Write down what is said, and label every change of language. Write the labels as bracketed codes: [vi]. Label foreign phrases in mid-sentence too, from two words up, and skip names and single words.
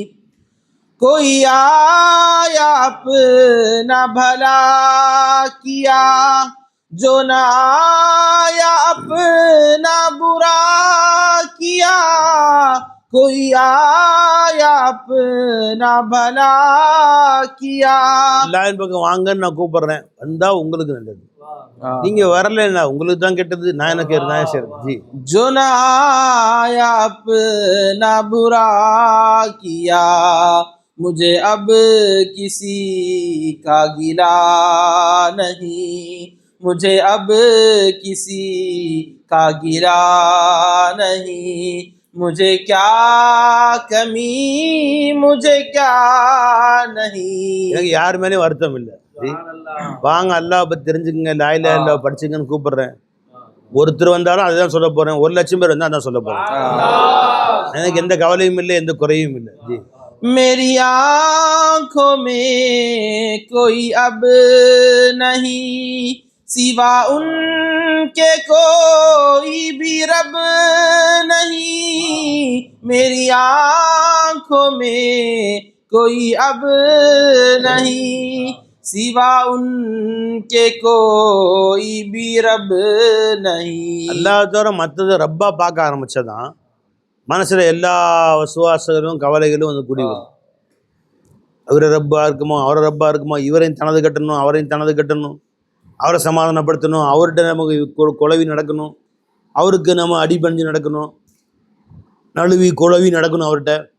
[hi] कोई आया अपना भला किया, जो न आया अपना बुरा किया। कोई आया अपना भला किया। [ta] அல்லாஹ்வின் பக்கம் வாங்கன்னு நான் கூப்பிடுறேன், வந்தா உங்களுக்கு நல்லது, நீங்க வரலைன்னா உங்களுக்கு தான் கெட்டது, நான் எனக்கு நான் சரி ஜி। [hi] जो न आया अपना बुरा किया, मुझे अब किसी का गिला नहीं। मुझे अब किसी का गिला नहीं। मुझे क्या कमी, मुझे क्या नहीं। [ta] எனக்கு யார் மேலேயும் வருத்தம் இல்லை ஜி। வாங்க அல்லாஹ் பத்தி தெரிஞ்சுக்கங்க, [ar] لا إله إلا الله [ta] படிச்சுங்கன்னு கூப்பிடுறேன்। ஒருத்தர் வந்தாலும் அதுதான் சொல்ல போறேன், 1,00,000 பேர் வந்தா அதான் சொல்ல போறேன்। எனக்கு எந்த கவலையும் இல்லை, எந்த குறையும் இல்லை ஜி। [hi] मेरी आंखों में कोई अब नहीं, सिवा उनके कोई भी रब नहीं। मेरी आंखों में कोई अब नहीं, सिवा उनके कोई भी रब नहीं। [ta] அல்லாஹ் தவிர மற்றதை ரப்பா பார்க்க ஆரம்பிச்சதான் மனசுல எல்லா சுவாசங்களும் கவலைகளும் வந்து கூடி வரும்। அவரை ரப்பா இருக்குமோ, அவரை ரப்பா இருக்குமோ, இவரையும் தனது கட்டணும், அவரையும் தனது கட்டணும், அவரை சமாதானப்படுத்தணும், அவர்கிட்ட நமக்கு குழவி நடக்கணும், அவருக்கு நம்ம அடிபணிஞ்சு நடக்கணும், நழுவி குழவி நடக்கணும் அவர்கிட்ட।